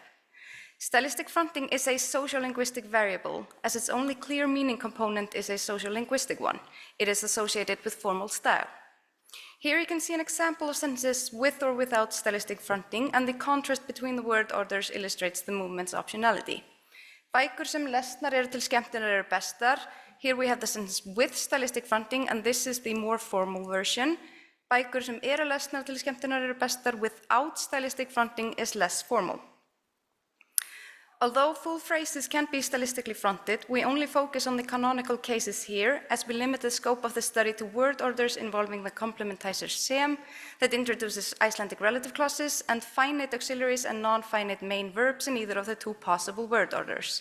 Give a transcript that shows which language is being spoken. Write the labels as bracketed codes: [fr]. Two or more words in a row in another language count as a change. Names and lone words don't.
[en] Stylistic fronting is a sociolinguistic variable, as its only clear meaning component is a sociolinguistic one. It is associated with formal style. Here you can see an example of sentences with or without stylistic fronting, and the contrast between the word orders illustrates the movement's optionality. [is] Bækur sem lesnar eru til skemmtunar eru bestar. [en] Here we have the sentence with stylistic fronting, and this is the more formal version. [is] Bækur sem eru lesnar til skemmtunar eru bestar [en] without stylistic fronting is less formal. Although full phrases can be stylistically fronted, we only focus on the canonical cases here, as we limit the scope of the study to word orders involving the complementizer sem that introduces Icelandic relative clauses and finite auxiliaries and non-finite main verbs in either of the two possible word orders.